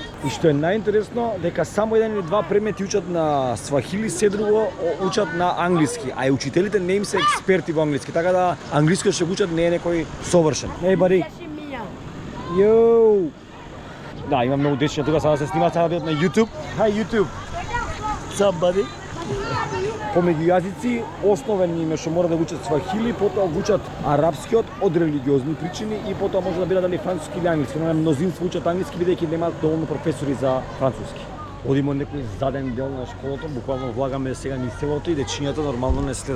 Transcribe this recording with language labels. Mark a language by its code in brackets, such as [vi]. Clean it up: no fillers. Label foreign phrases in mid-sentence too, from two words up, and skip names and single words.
[mk] И што е најинтересно, дека само еден или два предмети учат на свахили, се друго учат на англиски, а и учителите не им се експерти во англиски, така да англискиот што го учат не е некој совршен. [en] Hey buddy. Yo. [mk] Да, има многу дечиња тука, сега се снимаат, сега бидат на YouTube. [en] Hi YouTube. What's up, buddy? [mk] Помеѓу јазици, основен им е што мора да го учат свахили, потоа го учат арапскиот од религиозни причини и потоа може да бира дали француски или англиски. Но мнозинство учат англиски бидејќи немаат доволно професори за француски. Одиме некој заден дел на школата, буквално влагаме сега низ селото и дечињата нормално не следат.